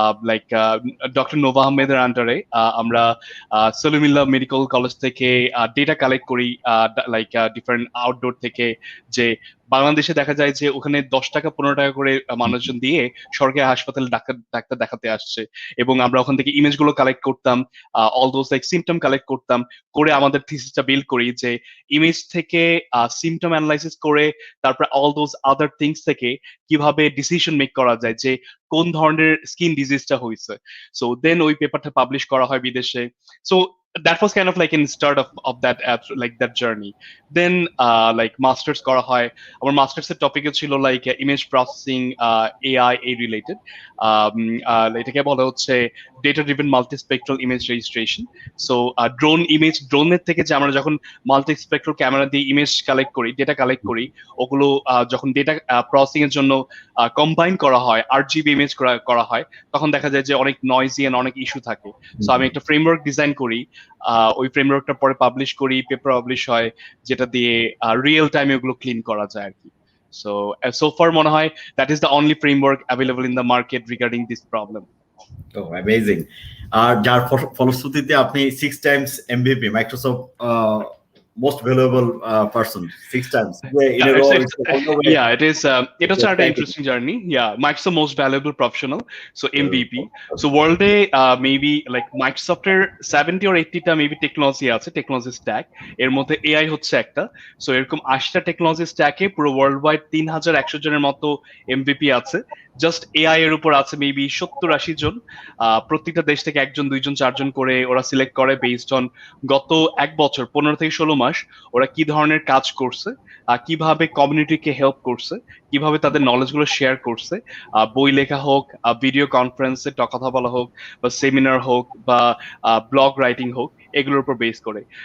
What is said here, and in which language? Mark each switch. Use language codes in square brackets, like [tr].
[bn] Like doctor Nova আহমেদের আন্ডারে আমরা সলিমুল্লাহ মেডিকেল কলেজ থেকে ডেটা কালেক্ট করি, লাইক ডিফারেন্ট আউটডোর থেকে, যে বাংলাদেশে দেখা যায় যে ওখানে 10 টাকা 15 টাকা করে মানুষজন দিয়ে সরকারি হাসপাতালে ডাক্তার দেখাতে আসছে, এবং আমরা ওখান থেকে ইমেজ গুলো কালেক্ট করতাম, all those like symptom collect করতাম, করে আমাদের থিসিসটা বিল্ড করি যে ইমেজ থেকে সিমটম অ্যানালাইসিস করে করে তারপরে অল দোজ আদার থিংস থেকে কিভাবে ডিসিশন মেক করা যায় যে কোন ধরনের স্কিন ডিজিজটা হয়েছে। সো দেন ওই পেপারটা পাবলিশ করা হয় বিদেশে। [en] So that was kind of like in start of that app, like that journey. Then like masters [bn] করা হয়। আমার মাস্টার্স এর টপিকে ছিল লাইক ইমেজ প্রসেসিং, এআই এ রিলেটেড। এটাকে বলা হচ্ছে data driven মাল্টিস্পেক্ট্রাল image registration. So ড্রোনের থেকে যে আমরা যখন মাল্টিস্পেক্ট্রাল ক্যামেরা দিয়ে ইমেজ কালেক্ট করি, ডেটা কালেক্ট করি, ওগুলো যখন ডেটা প্রসেসিং এর জন্য কম্বাইন করা হয়, 8 GB ইমেজ করা হয়, তখন দেখা যায় যে অনেক নয়েজি এন্ড অনেক ইস্যু থাকে। সো আমি একটা ফ্রেমওয়ার্ক ডিজাইন করি, ওই ফ্রেমওয়ার্কটা পরে পাবলিশ করি, পেপার পাবলিশ হয়, যেটা দিয়ে রিয়েল টাইমে ওগুলো ক্লিন করা যায় আর কি। [en] So far [bn] মনে হয় [en] that is the only framework available in the market regarding this problem. [bn] Amazing. আর যার ফলশ্রুতিতে আপনি [en] 6 times MVP Microsoft most valuable person 6 times in a row. It is. It was an interesting journey. Yeah, Microsoft most valuable professional. So MVP. So world maybe like Microsoft 70 or 80টা maybe technology আছে, technology stack. [bn] এর মধ্যে AI হচ্ছে একটা। So এরকম 80টা technology স্ট্যাকে পুরো world wide 3100 জনের মতো এমভিপি আছে। জাস্ট এআই এর উপর আছে মেবি 70-80 জন। প্রত্যেকটা দেশ থেকে 1 জন 2 জন 4 জন করে ওরা সিলেক্ট করে বেসড অন গত 1 বছর 15 থেকে 16 মাস ওরা কি ধরনের কাজ করছে, কিভাবে কমিউনিটিকে হেল্প করছে, কিভাবে তাদের নলেজ গুলো শেয়ার করছে, বই লেখা হোক, ভিডিও কনফারেন্সে কথা বলা হোক, বা সেমিনার হোক, বা ব্লগ রাইটিং হোক, এগুলোর উপর বেস করে।